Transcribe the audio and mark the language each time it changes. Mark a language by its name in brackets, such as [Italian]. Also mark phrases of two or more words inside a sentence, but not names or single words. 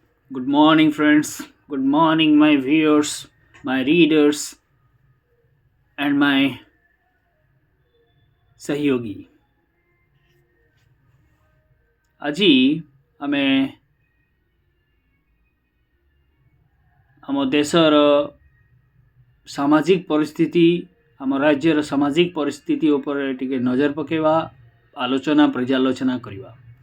[English] Good morning, friends. Good morning, my viewers, my readers, and my सहयोगी. [Odia] ଆଜି ଆମେ ଆମ ଦେଶର ସାମାଜିକ ପରିସ୍ଥିତି ଆମ ରାଜ୍ୟର ସାମାଜିକ ପରିସ୍ଥିତି ଉପରେ ଟିକେ ନଜର ପକାଇବା, ଆଲୋଚନା ପର୍ଯ୍ୟାଲୋଚନା କରିବା.